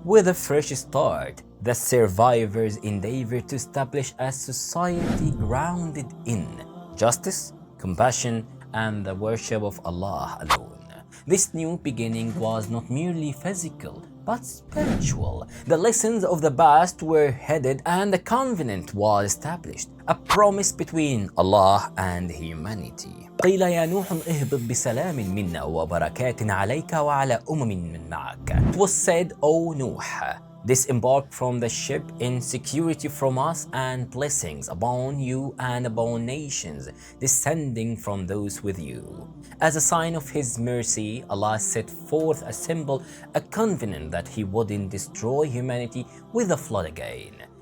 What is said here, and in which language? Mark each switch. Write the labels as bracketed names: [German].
[English] With a fresh start, the survivors endeavored to establish a society grounded in justice, compassion, and the worship of Allah alone. This new beginning was not merely physical, but spiritual. The lessons of the past were heeded and a covenant was established, a promise between Allah and humanity. [Arabic] قيل يا نوح اهبط بسلام منا وبركات عليك وعلى من معك. [English] It was said, O Nuh, disembark from the ship in security from us and blessings upon you and upon nations descending from those with you. As a sign of His mercy, Allah set forth a symbol, a covenant that He wouldn't destroy humanity with a flood again.